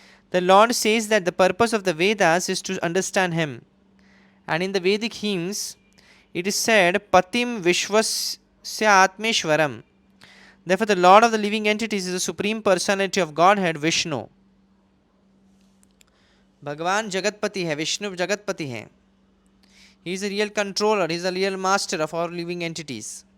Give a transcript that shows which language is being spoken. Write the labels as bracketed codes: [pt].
[en] The Lord says that the purpose of the Vedas is to understand Him. And in the Vedic hymns, it is said, [sa] Patim Vishwasya Atmeshwaram. [en] Therefore, the Lord of the living entities is the Supreme Personality of Godhead, Vishnu. [hi] भगवान जगतपति है, विष्णु जगतपति हैं. [en] He is a real controller, he is a real master of all living entities.